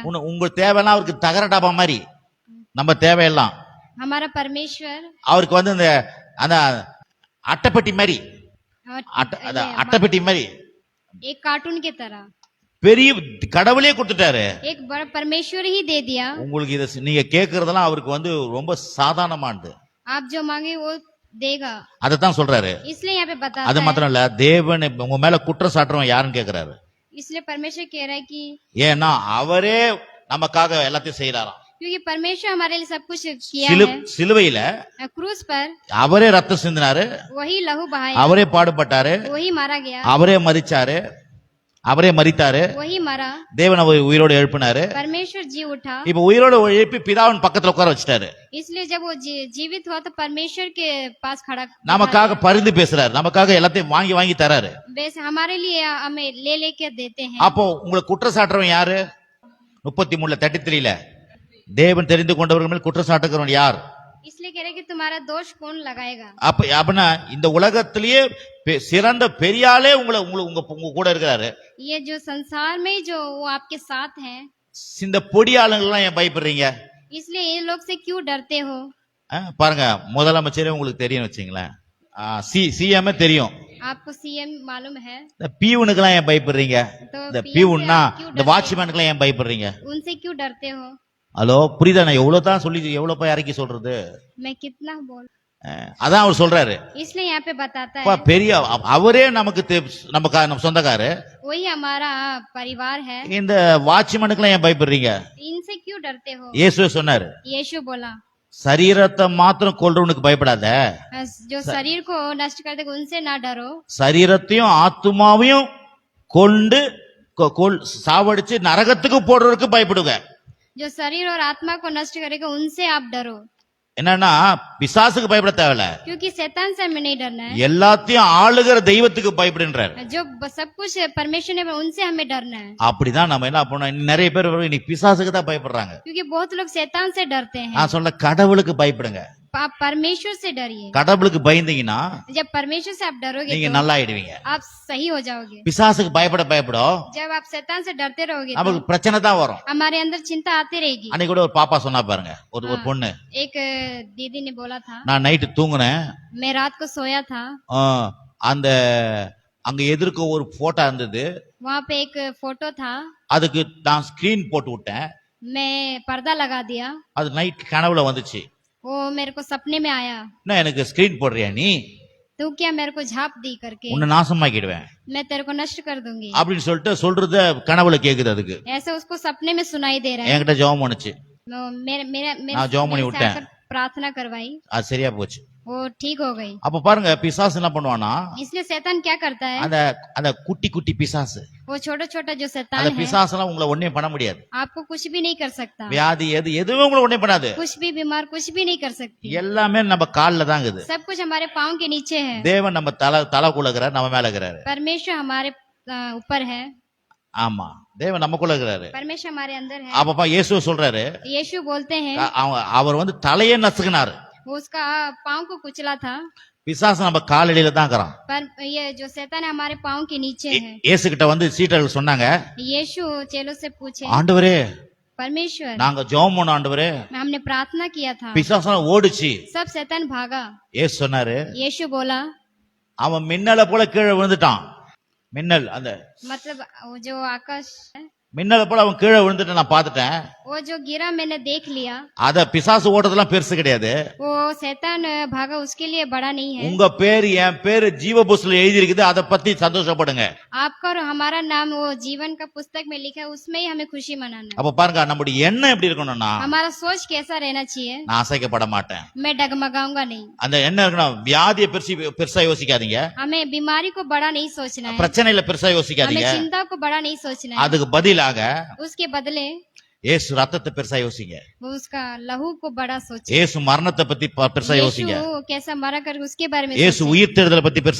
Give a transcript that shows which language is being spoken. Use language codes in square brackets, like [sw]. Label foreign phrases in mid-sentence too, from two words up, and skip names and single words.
[ta] உங்க தேவையெல்லாம் அவருக்கு தகர டப்பா மாதிரி, நம்ம தேவையெல்லாம் [hi] हमारा परमेश्वर [ta] அவருக்கு வந்து இந்த அந்த அட்டைப்பெட்டி மாதிரி, அட்டைப்பெட்டி மாதிரி [hi] एक कार्टून की तरह [ta] பெரிய கடவுளே கொடுத்துட்டாரு. [hi] एक बड़ा परमेश्वर ही दे दिया। [ta] உங்களுக்கு இத நீங்க கேக்குறதெல்லாம் அவருக்கு வந்து ரொம்ப சாதாரணமானது, [hi] आप जो मांगे वो देगा, [ta] அதத்தான் சொல்றாரு. [hi] इसलिए यहाँ पे बताता [ta] அது மாத்திரம் இல்ல, தேவன் உங்க மேல குற்றம் சாட்டுறவன் யாருன்னு கேக்குறாரு. [hi] इसलिए परमेश्वर कह रहा है कि [ta] ஏன்னா அவரே நமக்காக எல்லாத்தையும் செய்யறாராம். [hi] क्योंकि परमेश्वर हमारे लिए सब कुछ किया है। [ta] சிலுவையில [hi] क्रूस पर [ta] அவரே ரத்தம் சிந்தினாரு, [hi] वही लहू बहाया, [ta] அவரே பாடுபட்டாரு, [hi] वही मारा गया, [ta] அவரே மரிச்சாரு, அவரே மரித்தாரு, [hi] वही मरा, [ta] தேவன் அவரை உயிரோடு எழுப்பினாரு. [hi] परमेश्वर जी उठा, [ta] இப்ப உயிரோடு எழுப்பி பிதாவின் பக்கத்துல உட்கார வச்சிட்டாரு. [hi] इसलिए जब वो जीवित हुआ तो परमेश्वर के पास खड़ा, [ta] நமக்காக பரிந்து பேசுறாரு, நமக்காக எல்லாத்தையும் வாங்கி வாங்கி தராரு. [hi] वैसे हमारे लिए हमें ले लेके देते हैं। [ta] அப்போ உங்களை குற்றம் சாட்டுறவன் யாரு? 33 33 தேவன் தெரிந்து கொண்டவர்கள் மேல் குற்றம் சாட்டுகிறவன் யார்? [hi] इसलिए कह रहे कि तुम्हारा दोष कौन लगाएगा? [ta] அப்படின்னா இந்த உலகத்திலேயே சிறந்த பெரியாளே உங்க கூட இருக்கிறாரு. [hi] ये जो संसार में जो वो आपके साथ हैं, [ta] இந்த பொடியாளுங்கெல்லாம் ஏன் பயப்படுறீங்க? [hi] इसलिए ये लोग से क्यों डरते हो? [ta] பாருங்க, முதலமைச்சரே உங்களுக்கு தெரியும் வச்சுங்களேன், சிஎம் தெரியும், [hi] आपको सीएम मालूम है, [ta] இந்த பியூனுக்கெல்லாம் ஏன் பயப்படுறீங்க? [hi] तो [ta] இந்த பியூன்னா இந்த வாட்ச்மேனுக்கெல்லாம் ஏன் பயப்படுறீங்க? [hi] उनसे क्यों डरते हो? [ta] ஹலோ, புரியுதா? நான் எவ்வளவு தான் சொல்லி எவ்வளவு போய் இறக்கி சொல்றது? [hi] मैं कितना बोल, [ta] அதான் அவர் சொல்றாரு. [hi] इसलिए यहाँ पे बताता है, [ta] பெரிய அவரே நமக்கு நம்ம சொந்தக்காரு, [hi] वही हमारा परिवार है, [ta] இந்த வாட்ச்மேனுக்கெல்லாம் ஏன் பயப்படுறீங்க? [hi] इनसे क्यों डरते हो? [ta] இயேசுவே சொன்னாரு, [hi] यीशु बोला, [ta] சரீரத்தை மாத்திரம் கொல்றவனுக்கு பயப்படாத, [hi] जो शरीर को नष्ट कर देगा उनसे ना डरो, [ta] சரீரத்தையும் ஆத்துமாவையும் கொண்டு சாவடிச்சு நரகத்துக்கு போடுறதுக்கு பயப்படுங்க. [hi] जो शरीर और आत्मा को नष्ट करेगा उनसे आप डरो, [ta] என்னன்னா பிசாசுக்கு பயப்பட தேவையில்ல, [hi] क्योंकि शैतान से हमें नहीं डरना है। [ta] எல்லாத்தையும் ஆளுகிற தெய்வத்துக்கு பயப்படுன்றார். [hi] जो सब कुछ परमेश्वर ने उनसे हमें डरना है, [ta] அப்படிதான் நம்ம என்ன பண்ணோம், நிறைய பேர் இன்னைக்கு பிசாசுக்கு தான் பயப்படுறாங்க. [hi] क्योंकि बहुत लोग शैतान से डरते हैं। [ta] நான் சொல்ல கடவுளுக்கு பயப்படுங்க. [hi] आप परमेश्वर से डरिए, [ta] கடவுளுக்கு பயந்தீங்கன்னா [hi] जब परमेश्वर से आप डरोगे [ta] நீங்க [hi] तो [ta] நல்லா ஆயிடுவீங்க. [hi] आप सही हो जाओगे। [ta] பிசாசுக்கு பயப்படும் [hi] जब आप शैतान से डरते रहोगे तो [ta] நமக்கு பிரச்சனை தான் வரும். [hi] हमारे अंदर चिंता आती रहेगी। [ta] அன்னைக்கு கூட ஒரு பாப்பா சொன்னா பாருங்க, ஒரு பொண்ணு, [hi] एक दीदी ने बोला था, [ta] நான் நைட்டு தூங்குனேன், [hi] मैं रात को सोया था, [ta] அந்த அங்க எதிர்க்க ஒரு போட்டோ இருந்தது, [hi] वहाँ पे एक फोटो था, [ta] அதுக்கு நான் ஸ்கிரீன் போட்டு விட்டேன், [hi] मैं पर्दा लगा दिया, [ta] அது நைட் கனவுல வந்துச்சு. [hi] वो मेरे को सपने में आया, [ta] என்ன எனக்கு ஸ்கிரீன் போடுறியா நீ, [hi] तू क्या मेरे को झाप दी करके, [ta] உன்னை நாசமாக்கிடுவேன் [hi] मैं तेरे को नष्ट कर दूंगी, [ta] அப்படின்னு சொல்லிட்டு சொல்றத கனவுல கேக்குது. அதுக்கு [hi] ऐसे उसको सपने में सुनाई दे रहा है। [ta] என்கிட்ட ஜெபம் பண்ணுச்சு, [hi] मेरे मेरे [ta] நான் ஜெபம் பண்ணி [hi] मेरे से [ta] விட்டேன், [hi] आकर प्रार्थना करवाई, [ta] அது சரியா போச்சு. [hi] वो ठीक हो गई। [ta] அப்ப பாருங்க பிசாசு என்ன பண்ணுவானா, [hi] इसलिए शैतान क्या करता है, [ta] அந்த அந்த குட்டி குட்டி பிசாசு, [hi] वो छोटा छोटा जो शैतान [ta] அந்த [hi] है [ta] பிசாசெல்லாம் உங்களை ஒண்ணே பண்ண முடியாது. [hi] आपको कुछ भी नहीं कर सकता, [ta] வியாதி எதுவுமே உங்களை ஒண்ணே பண்ணாது. [hi] कुछ भी बीमार कुछ भी नहीं कर सकती, [ta] எல்லாமே நம்ம கால்ல தான் இருக்குது. [hi] सब कुछ हमारे पाँव के नीचे है। [ta] தேவன் நம்ம தலைக்குள்ள இருக்கிறார், நம்ம மேல இருக்கிறாரு. [hi] परमेश्वर हमारे ऊपर है, [ta] ஆமா, தேவன் நமக்குள்ள இருக்கிறாரு. [hi] परमेश्वर हमारे अंदर है। [ta] அப்பப்பா இயேசு சொல்றாரு, [hi] यीशु बोलते हैं, [ta] அவர் வந்து தலையே நசுக்கினாரு, [hi] वो उसका पाँव को कुचला था, [ta] பிசாசு நம்ம காலடியில தான் இருக்கிறான். [hi] पर ये जो शैतान है हमारे पाँव के नीचे है। [ta] இயேசு கிட்ட வந்து சீடர்கள் சொன்னாங்க, [hi] यीशु चेलों से पूछे, [ta] ஆண்டவரே [hi] परमेश्वर [ta] நாங்க ஜெபம் பண்ணோம் ஆண்டவரே, [hi] हमने प्रार्थना किया था, [ta] பிசாசெல்லாம் ஓடுச்சு. [hi] सब शैतान भागा। [ta] இயேசு சொன்னாரு, [hi] यीशु बोला, [ta] அவன் மின்னலை போல கீழே விழுந்துட்டான். மின்னல், அந்த [hi] मतलब वो जो आकाश है, [ta] மின்னலை போல அவன் கீழே விழுந்துட்டு நான் பார்த்துட்டேன். [hi] वो जो गिरा मैंने देख लिया, [ta] அத பிசாசு ஓடுறதெல்லாம் பெருசு கிடையாது. [hi] वो शैतान भागा उसके लिए बड़ा नहीं है। [ta] உங்க பேரு என் பேரு ஜீவ புஸ்தகத்துல எழுதி இருக்குது, அதை பத்தி சந்தோஷப்படுங்க. [hi] आपका और हमारा नाम वो जीवन का पुस्तक में लिखा है, उसमें ही हमें खुशी मनाना। [ta] அப்ப பாருங்க நம்முடைய எண்ணம் எப்படி இருக்கணும்னா, [hi] हमारा सोच कैसा रहना चाहिए, [ta] நான் அசைக்கப்பட மாட்டேன். [hi] मैं डगमगाऊंगा नहीं। [ta] அந்த எண்ணம் இருக்கணும். வியாதியை பெருசா யோசிக்காதீங்க, [hi] हमें बीमारी को बड़ा नहीं सोचना है, [ta] பிரச்சனையில பெருசா [hi] हमें [ta] யோசிக்காதீங்க. [hi] चिंता को बड़ा नहीं सोचना है, [ta] அதுக்கு பதிலாக [hi] उसके बदले [ta] இயேசு ரத்தத்தை பெருசா யோசிங்க, [hi] वो उसका लहू को बड़ा सोचे। [ta] இயேசு மரணத்தை பத்தி பெருசா யோசிங்க, [hi] यीशु कैसा मरा करके उसके बारे में [ta] இயேசு [hi] सोचे। [ta] உயிர் தேடுதலை பத்தி பெருசா